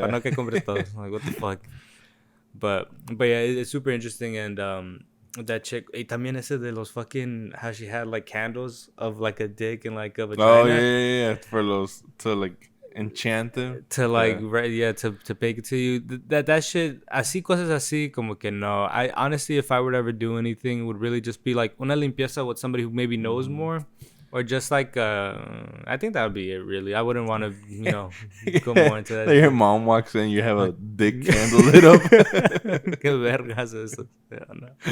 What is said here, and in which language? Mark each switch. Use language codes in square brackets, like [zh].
[es] para no que compre todo. [en] Like, what the fuck? But yeah, it's super interesting. And that chick, [es] también ese de los [en] fucking, how she had like candles of like a dick and like a vagina. Oh yeah. For those to like enchant them. To like, to bake it to you. That shit, [es] así cosas así, como que no. [en] I honestly, if I would ever do anything, it would really just be like [es] una limpieza [en] with somebody who maybe knows more. Or just like, I think that would be it, really. I wouldn't want to, go more into that. Like your mom walks in, you have a dick candle lit up. [es] Qué vergas eso. [en] Yeah, no.